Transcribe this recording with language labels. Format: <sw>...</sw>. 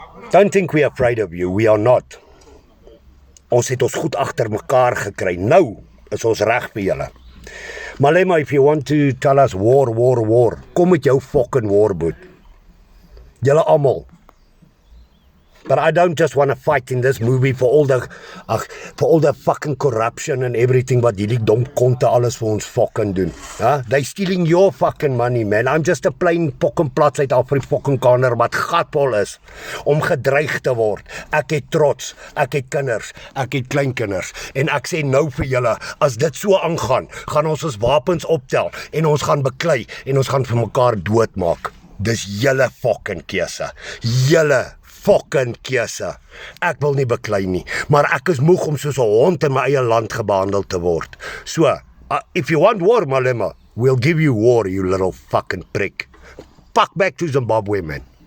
<en>Don't think we're afraid of you, we are not.</en> <af>Ons het ons goed agter mekaar gekry, nou is ons reg vir julle.</af> <en>Malema, if you want to tell us war,</en> <af>kom met jou fucking warboot. Julle almal.</af> <en>But I don't just want to fight in this movie for all the fucking corruption and everything</en> <af>wat hierdie dom konte alles vir ons fucking doen.</af> <en>Huh? They stealing your fucking money, man. I'm just a plain fucking</en> <af>plat Suid-Afrikaner wat gatvol is om gedreig te word. Ek het trots, ek het kinders, ek het kleinkinders en ek sê nou vir julle, as dit so aangaan, gaan ons wapens optel en ons gaan beklei en ons gaan vir mekaar doodmaak. Dis julle fucking keuse. Julle fucking keuse. Ek wil nie beklei nie, maar ek is moeg om soos 'n hond in my eie land gebehandel te word.</af> <en>So, if you want war, Malema, we'll give you war, you little fucking prick. Fuck back to Zimbabwe, man.</en>